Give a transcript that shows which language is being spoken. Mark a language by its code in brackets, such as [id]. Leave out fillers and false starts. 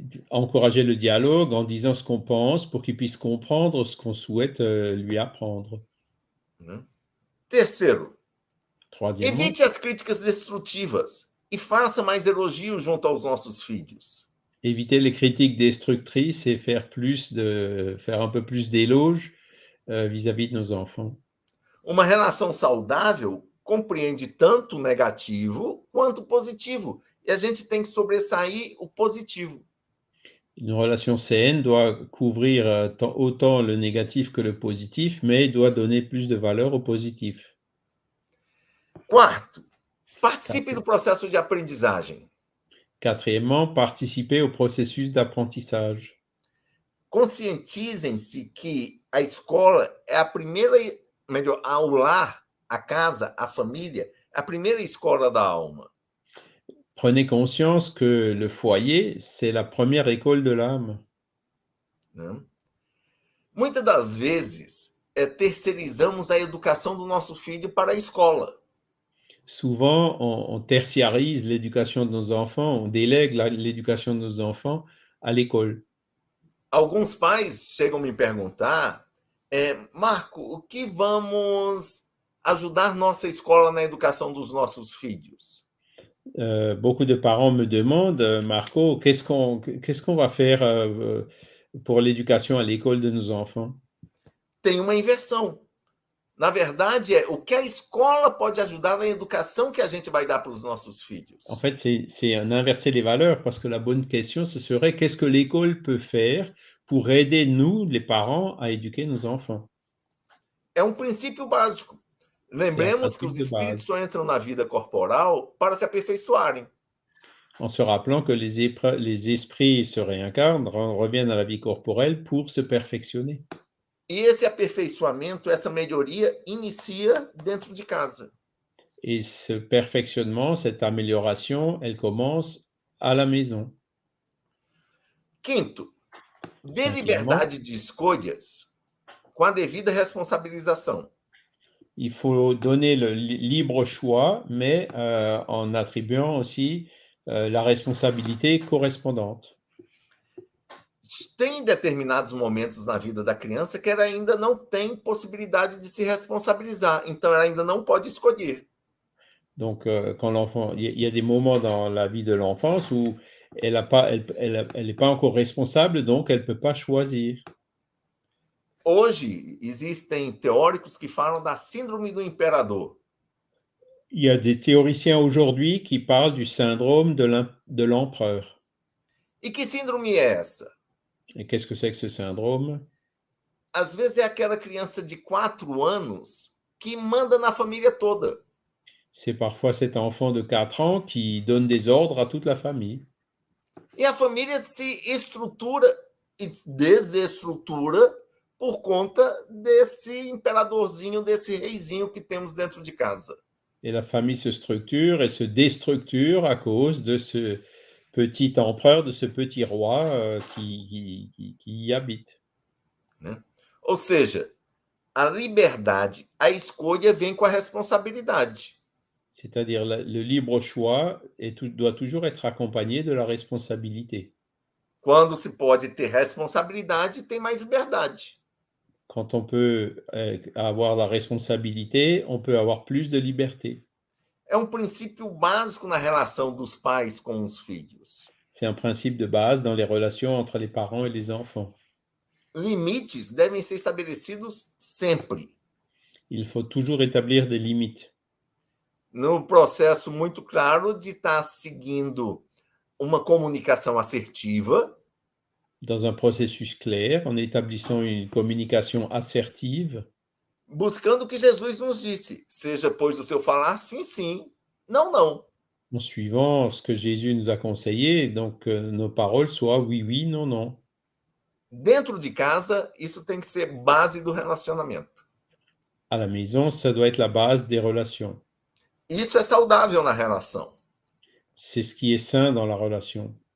[fr] Encourager le dialogue en disant ce qu'on pense pour qu'il puisse comprendre ce qu'on souhaite lui apprendre. [pt] Terceiro, [fr] Troisièmement, [pt] evite as críticas destrutivas e faça mais elogios junto aos nossos filhos. [fr] éviter les critiques destructrices et faire un peu plus d'éloges vis-à-vis de nos enfants. [pt] Uma relação saudável compreende tanto o negativo quanto o positivo. E a gente tem que sobressair o positivo. [fr] Une relation saine doit couvrir autant le négatif que le positif, mais doit donner plus de valeur au positif. [pt] Quarto, participe do processo de aprendizagem. [fr] Quatrièmement, participer au processus d'apprentissage. [pt] Conscientizem-se que a escola é o lar, a casa, a família, é a primeira escola da alma. [fr] Prenez conscience que le foyer, c'est la première école de l'âme. [pt] Né? Muitas das vezes, terceirizamos a educação do nosso filho para a escola. [fr] Souvent, on tertiarise l'éducation de nos enfants, on délègue l'éducation de nos enfants à l'école. [pt] Alguns pais chegam a me perguntar, Marco, o que vamos ajudar nossa escola na educação dos nossos filhos? [fr] Beaucoup de parents me demandent, Marco, qu'est-ce qu'on va faire pour l'éducation à l'école de nos enfants? [pt] Tem uma inversão. Na verdade, o que a escola pode ajudar na educação que a gente vai dar para os nossos filhos. [fr] En fait, c'est un inversé des valeurs, parce que la bonne question, ce serait qu'est-ce que l'école peut faire pour aider nous, les parents, à éduquer nos enfants? [pt] É um princípio básico. [fr] C'est un [pt] Lembremos que os de espíritos [fr] base. [pt] só entram na vida corporal para se aperfeiçoarem. [fr] En se rappelant que les esprits se réincarnent, reviennent à la vie corporelle pour se perfectionner. [pt] E esse aperfeiçoamento, essa melhoria, inicia dentro de casa. [fr] Et ce perfectionnement, cette amélioration, elle commence à la maison. [pt] Quinto, dê [fr] Cinquièmement, [pt] liberdade de escolhas com a devida responsabilização. [fr] il faut donner le libre choix, mais en attribuant aussi la responsabilité correspondante. [pt] Tem determinados momentos na vida da criança que ela ainda não tem possibilidade de se responsabilizar, então ela ainda não pode escolher. [fr] Donc, quand l'enfant, il y a des moments dans la vie de l'enfance où elle n'est pas encore responsable, donc elle ne peut pas choisir. [pt] Hoje, existem teóricos que falam da síndrome do imperador. [fr] Il y a des théoriciens aujourd'hui qui parlent du syndrome de l'empereur. [pt] E que síndrome é essa? [fr] Et qu'est-ce que c'est que ce syndrome? [pt] Às vezes é aquela criança de 4 anos que manda na família toda. [fr] C'est parfois cet enfant de 4 ans qui donne des ordres à toute la famille. [pt] E a família se estrutura e desestrutura por conta desse imperadorzinho, desse reizinho que temos dentro de casa. [fr] Et la famille se structure et se déstructure à cause de ce petit empereur, de ce petit roi qui y habite. [pt] Né? Ou seja, a liberdade, a escolha vem com a responsabilidade. [fr] C'est-à-dire le libre choix doit toujours être accompagné de la responsabilité. [pt] Quando se pode ter responsabilidade, tem mais liberdade. [fr] Quand on peut avoir la responsabilité, on peut avoir plus de liberté. [pt] É um princípio básico na relação dos pais com os filhos. [fr] C'est un principe de base dans les relations entre les parents et les enfants. [pt] Limites devem ser estabelecidos sempre. [fr] Il faut toujours établir des limites. [pt] No processo muito claro de estar seguindo uma comunicação assertiva. [fr] Dans un processus clair, en établissant une communication assertive. [pt] Buscando o que Jesus nos disse. Seja, pois, do seu falar, sim, sim, não, não. [fr] En suivant ce que Jésus nous a conseillé, donc nos paroles soient oui, oui, non, non. [pt] Dentro de casa, isso tem que ser base do relacionamento. [fr] À la maison, ça doit être la base des relations. [pt] Isso é saudável na relação. [fr] C'est ce qui est sain dans la relation.